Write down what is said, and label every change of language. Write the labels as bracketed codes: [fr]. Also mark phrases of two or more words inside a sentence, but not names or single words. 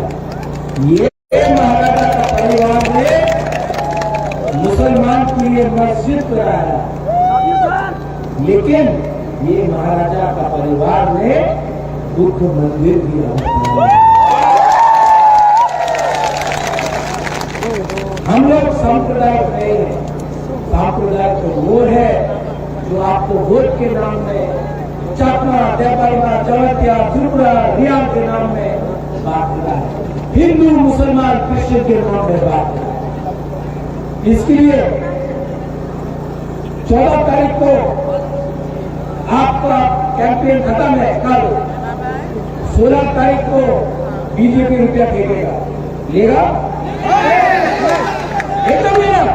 [hi] ये महाराजा का परिवार ने मुसलमान के लिए मस्जिद बनाया, लेकिन ये महाराजा का परिवार ने बुद्ध मंदिर भी बनाया। हम लोग सांप्रदायिक नहीं है। सांप्रदायिक तो वो है जो आपको वोट के नाम में चाकमा, देवबर्मा, जवतिया, त्रिपुरा, रियाल के नाम में बांटता है, हिंदू, मुसलमान, क्रिश्चियन के नाम में बांटता है। इसके लिए 14 तारीख को आपका कैंपेन खत्म है, कल 16 तारीख को बीजेपी रुपया फेंकेगा, लेगा एकदम लेगा।